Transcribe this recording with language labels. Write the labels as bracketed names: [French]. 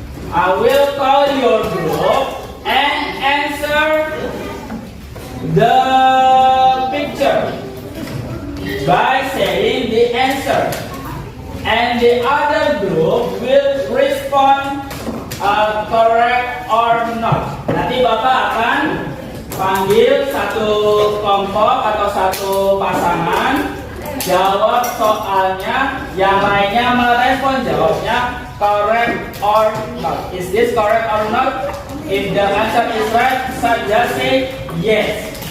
[English] I will call your group and answer the picture by saying the answer, and the other group will respond correct or not. [Indonesian] Nanti Bapak akan panggil satu kelompok atau satu pasangan, jawab soalnya, yang lainnya merespon jawabnya [English] correct or not. Is this correct or not? If the answer is right, just say yes.